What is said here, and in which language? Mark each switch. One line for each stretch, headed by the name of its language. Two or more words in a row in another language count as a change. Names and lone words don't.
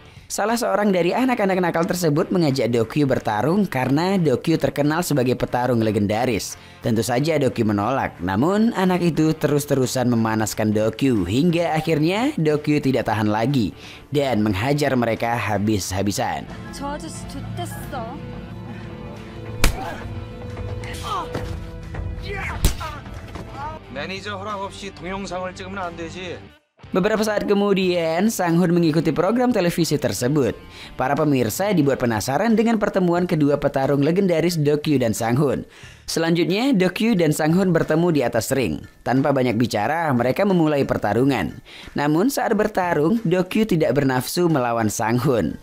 Indonesian: Salah seorang dari anak-anak nakal tersebut mengajak Dokyu bertarung karena Dokyu terkenal sebagai petarung legendaris. Tentu saja Dokyu menolak, namun anak itu terus-terusan memanaskan Dokyu hingga akhirnya Dokyu tidak tahan lagi dan menghajar mereka habis-habisan.
Korean: 저 아저씨 좋댔어. 매니저 허락 없이 동영상을 찍으면 안 되지.
Indonesian: Beberapa saat kemudian, Sang-hun mengikuti program televisi tersebut. Para pemirsa dibuat penasaran dengan pertemuan kedua petarung legendaris Dokyu dan Sang-hun. Selanjutnya, Dokyu dan Sang-hun bertemu di atas ring. Tanpa banyak bicara, mereka memulai pertarungan. Namun saat bertarung, Dokyu tidak bernafsu melawan Sang-hun.